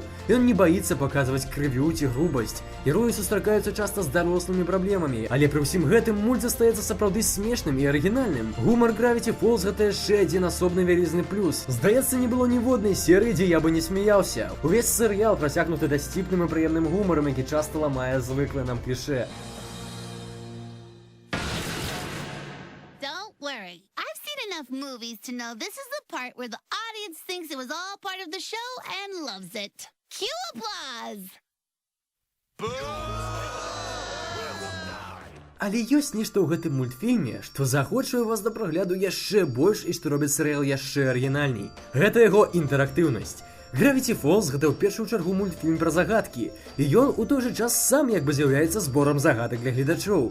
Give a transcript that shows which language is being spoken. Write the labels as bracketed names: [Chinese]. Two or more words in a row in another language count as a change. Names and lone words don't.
[Belarusian] Ён не баіцца паказваць крывю ці грубасць. Героі сустракаюцца часта з дарослымі праблемамі, але пры ўсім гэтым мульт застаецца сапраўды смешным і арыгінальным. Гумар Gravity Falls гэта яшчэ адзін асобны вялізны плюс. Здаецца, не было ніводнай серыі, дзе я бы не смяяўся. Увесь серыял працягнуты дасціпным і прыемным гумарам, які часта ламае звыклае нам клішэ. [English] Don't worry. I've seen enough movies to know this is the part where the audience thinks it was all part of the show and loves it. Cue applause! [Belarusian] Але ёсць нешта ў гэтым мультфільме, што заахвочвае вас да прагляду яшчэ больш і што робіць серыял яшчэ арыгінальней. Гэта яго інтэрактыўнасць. Gravity Falls гэта ў першую чаргу мультфільм пра загадкі, і ён у той жа час сам як бы з'яўляецца зборам загадак для гледачоў.